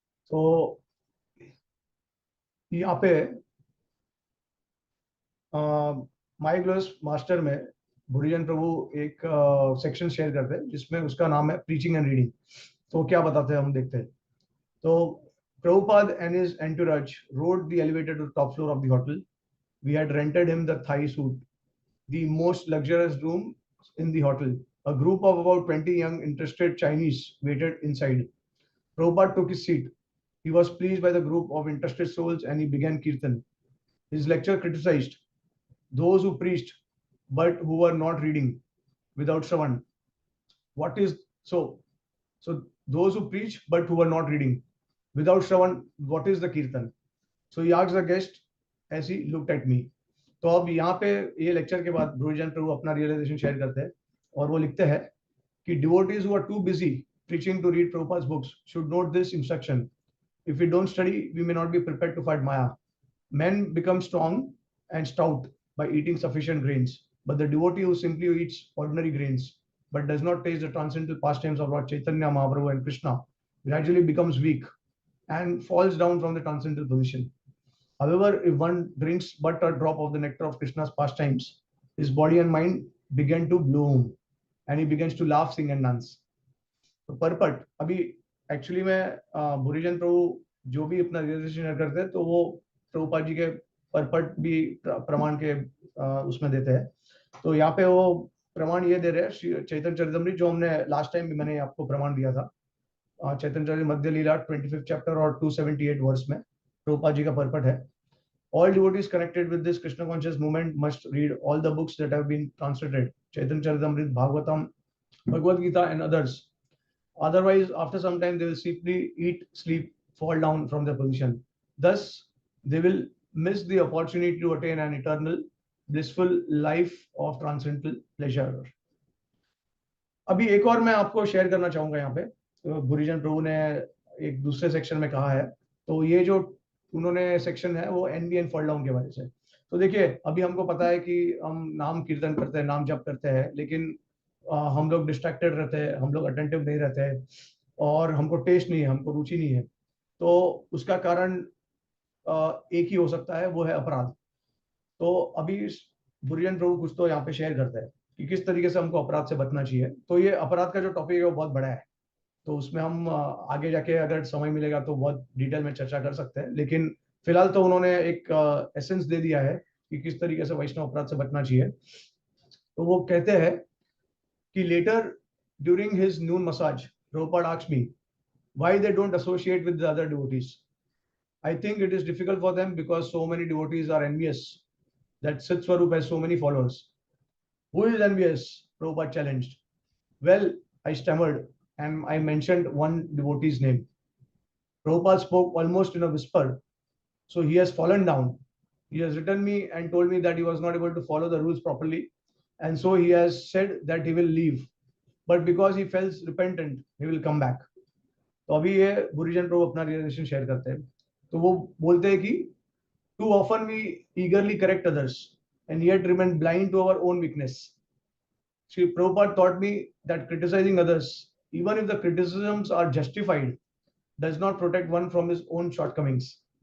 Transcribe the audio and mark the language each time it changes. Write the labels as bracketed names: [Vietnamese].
[Hindi] तो यहाँ पे माई ग्लोरियस मास्टर में भूरीजन प्रभु एक सेक्शन शेयर करते हैं जिसमें उसका नाम है प्रीचिंग एंड रीडिंग। तो क्या बताते हैं हम देखते हैं। [English] तो Prabhupada and his entourage rode the elevator to the top floor of the hotel. We had rented him the Thai suite, the most luxurious room in the hotel. A group of about 20 young interested Chinese waited inside. Prabhupada took his seat. He was pleased by the group of interested souls and he began Kirtan. His lecture criticized those who preached but who were not reading without Shravan. What is so? So those who preach but who were not reading without Shravan, what is the Kirtan? So he asked the guest as he looked at me. [Hindi] तो अब यहाँ पे ये lecture के बाद भूरीजन प्रभु अपना realisation share करते हैं, और वो लिखते हैं कि [English] devotees who are too busy preaching to read Prabhupada's books should note this instruction. If we don't study, we may not be prepared to fight Maya. Men become strong and stout by eating sufficient grains, but the devotee who simply eats ordinary grains but does not taste the transcendental pastimes of Lord Chaitanya Mahaprabhu and Krishna gradually becomes weak and falls down from the transcendental position. However, if one drinks but a drop of the nectar of Krishna's pastimes, his body and mind begin to bloom, and he begins to laugh, sing, and dance. [Hindi] तो purport अभी actually में बुरीजन प्रभु जो भी अपना realisation करते हैं तो वो प्रभुपाद जी के परपट भी प्रमाण के उसमें देते हैं। तो यहाँ पे वो प्रमाण ये दे रहे हैं चैतन्य चरितमृत, जो हमने लास्ट टाइम भी मैंने आपको प्रमाण दिया था, चैतन्य चरित मध्य लीला 25th चैप्टर और 278 वर्स में प्रभुपाद जी का परपट है। [English] All devotees connected with this Krishna conscious movement must read all the books that have been translated, Chaitanya Charitamrita, Bhagavatam, Bhagavad Gita, and others. Otherwise, after some time, they will simply eat, sleep, fall down from their position. Thus, they will miss the opportunity to attain an eternal, blissful life of transcendental pleasure. [Hindi] अभी एक और मैं आपको share करना चाहूंगा यहाँ पे, तो बुरीजन प्रभु ने एक दूसरे सेक्शन में कहा है। तो ये जो उन्होंने सेक्शन है वो एनबी एंड फॉल डाउन के बारे से। तो देखिए, अभी हमको पता है कि हम नाम कीर्तन करते हैं, नाम जप करते हैं, लेकिन हम लोग डिस्ट्रैक्टेड रहते हैं, हम लोग अटेंटिव नहीं रहते हैं, और हमको टेस्ट नहीं है, हमको रुचि नहीं है। तो उसका कारण एक ही हो सकता है, वो है अपराध। तो अभी बुरीजन प्रभु कुछ तो यहाँ पे शेयर करते हैं कि किस तरीके से हमको अपराध से बचना चाहिए। तो ये अपराध का जो टॉपिक है वो बहुत बड़ा है, तो उसमें हम आगे जाके अगर समय मिलेगा तो बहुत डिटेल में चर्चा कर सकते हैं, लेकिन फिलहाल तो उन्होंने एक एसेंस दे दिया है कि किस तरीके से वैष्णव अपराध से बचना चाहिए। तो वो कहते हैं कि [English] Later during his noon massage Prabhupada asked me why they don't associate with the other devotees. I think it is difficult for them because so many devotees are envious that Sid Swarup has so many followers. Who is envious? Prabhupada challenged. Well, I stammered and I mentioned one devotee's name. Prabhupada spoke almost in a whisper. So he has fallen down. He has written me and told me that he was not able to follow the rules properly. And so he has said that he will leave. But because he felt repentant, he will come back. [Hindi] तो अभी ये बुरीजन प्रभु अपना realisation share करते हैं। तो वो बोलते हैं कि [English] too often we eagerly correct others and yet remain blind to our own weakness. Sri Prabhupada taught me that criticizing others, even if the criticisms are justified, does not protect one from his own shortcomings.